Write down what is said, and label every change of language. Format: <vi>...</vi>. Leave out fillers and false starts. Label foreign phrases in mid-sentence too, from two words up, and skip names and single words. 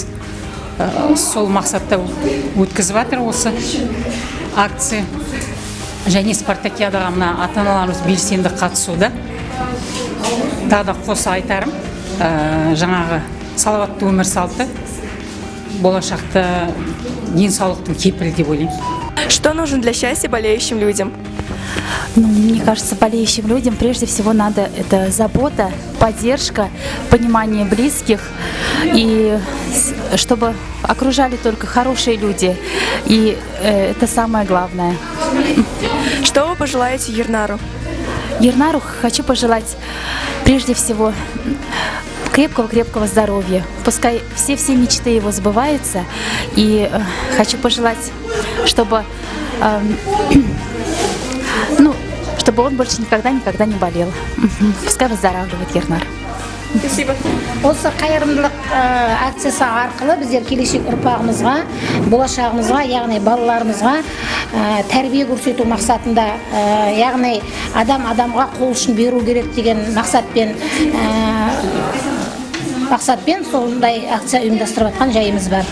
<kk>Сол мақсатта өткізіп жатыр осы акция. Және спартакиадаға мына ата-аналарымыз белсенді қатысуда. Тағы да қоса айтарым, жаңағы салауатты өмір салты болашақта денсаулықтың кепілі деп ойлаймын.</kk> <ru>Что нужно для счастья болеющим людям? Мне кажется, болеющим людям прежде всего надо это забота, поддержка, понимание близких, и чтобы окружали только хорошие люди. И это самое главное. Что вы пожелаете Ернару? Ернару хочу пожелать прежде всего крепкого здоровья. Пускай все мечты его сбываются. И хочу пожелать, чтобы чтобы он больше никогда не болел. Пускай выздоравливает Ернар. Спасибо.</ru> <kk>Осы қайырымдылық акциясы арқылы біздер келешек ұрпағымызға, болашағымызға, яғни балаларымызға тәрбие көрсету мақсатында, яғни адамға қол ұшын беру керек деген мақсатпен сондай акция ұйымдастырып жатқан жайымыз бар.</kk>